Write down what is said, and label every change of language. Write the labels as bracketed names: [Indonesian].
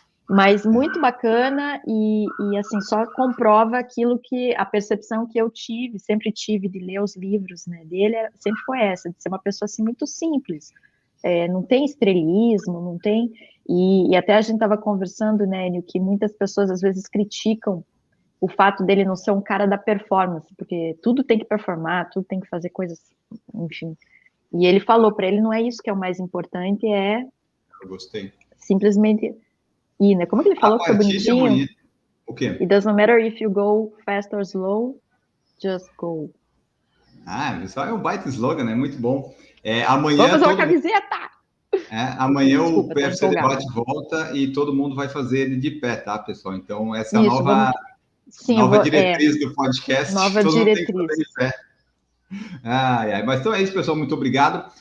[Portuguese] Mas muito bacana e assim, só comprova aquilo que a percepção que eu sempre tive de ler os livros, né, dele, sempre foi essa, de ser uma pessoa assim muito simples, não tem estrelismo, não tem, e até a gente estava conversando, né, Enio, que muitas pessoas às vezes criticam o fato dele não ser um cara da performance, porque tudo tem que performar, tudo tem que fazer coisas, enfim, e ele falou para ele, não é isso que é o mais importante, Eu gostei. Simplesmente... né? Como é que ele falou que foi bonitinho? O quê? [English] It doesn't matter if you go fast or slow, just go. [Portuguese] Isso é um baita slogan, né? Muito bom. Amanhã vamos fazer uma camiseta! Amanhã o PFC Debate volta e todo mundo vai fazer ele de pé, tá, pessoal? Então, essa nova diretriz do podcast. Nova todo diretriz. Mundo tem que fazer de pé. Mas então é isso, pessoal. Muito obrigado.